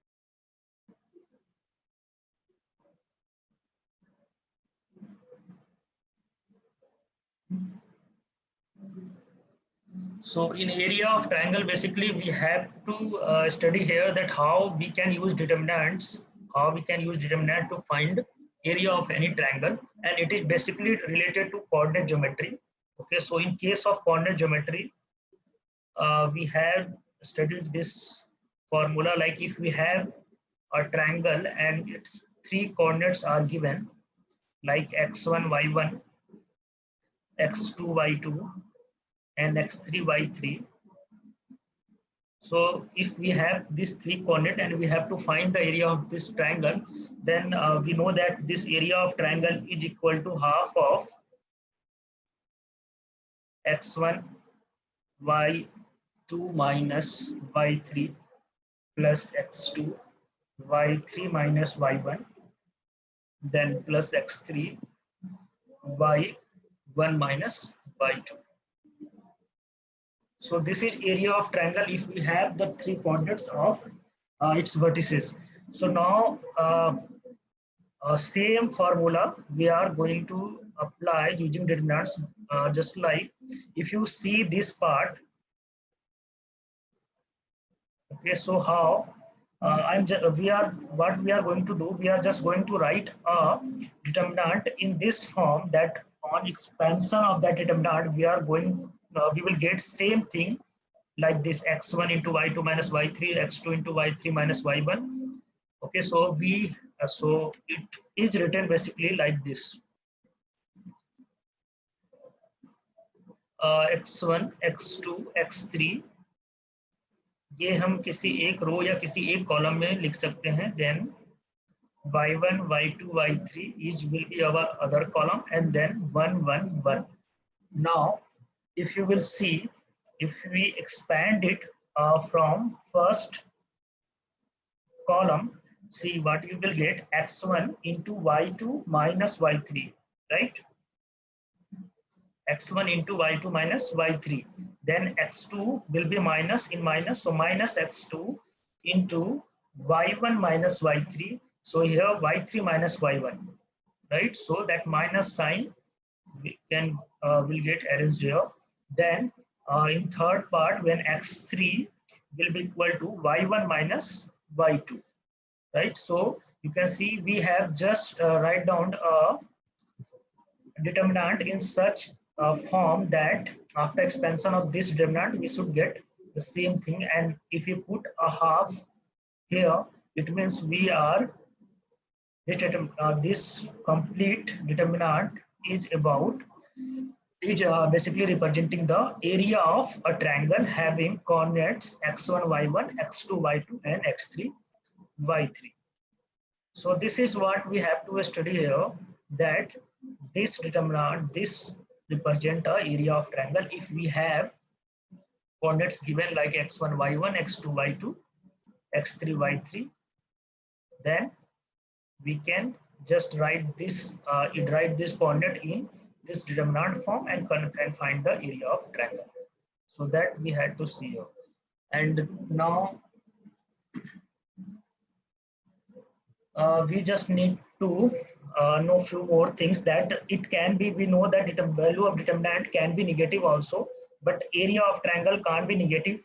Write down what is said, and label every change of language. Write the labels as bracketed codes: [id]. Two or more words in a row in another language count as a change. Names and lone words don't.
[en] So in area of triangle, basically we have to study here that how we can use determinants, to find area of any triangle, and it is basically related to coordinate geometry. Okay, so in case of coordinate geometry, we have studied this formula. Like if we have a triangle and its three coordinates are given, like x1 y1, x2 y2, and x3 y3. So if we have these three coordinate and we have to find the area of this triangle, then we know that this area of triangle is equal to half of x1 y2 minus y3 plus x2 y3 minus y1, then plus x3 y1 minus y2. So this is area of triangle if we have the three coordinates of its vertices. So now same formula we are going to apply using determinants, just like if you see this part. Okay, so how we are what we are going to do, we are just going to write a determinant in this form, that on expansion of that determinant we will get same thing like this: x1 into y2 minus y3, x2 into y3 minus y1. Okay, so so it is written basically like this: [hi] x1 x2 x3, ये हम किसी एक रो या किसी एक कॉलम में लिख सकते हैं. [en] देन y1 y2 y3 each will be our other column, and then 1 1 1. Now if you will see, if we expand it from first column, see what you will get: x1 into y2 minus y3, right? x1 into y2 minus y3, then x2 will be minus in minus, so minus x2 into y1 minus y3, so here y3 minus y1, right? So that minus sign we can will get arranged here. Then in third part, when x3 will be equal to y1 minus y2, right? So you can see we have just write down a determinant in such a form that after expansion of this determinant we should get the same thing. And if you put a half here, it means we are this complete determinant is basically representing the area of a triangle having coordinates x1 y1, x2 y2, and x3 y3. So this is what we have to study here, that this determinant, this represent a area of triangle if we have coordinates given like x1 y1, x2 y2, x3 y3. Then we can just write this coordinate in this determinant form and can find the area of triangle. So that we had to see here. And now we just need to know few more things, that it can be, we know that the value of determinant can be negative also, but area of triangle can't be negative.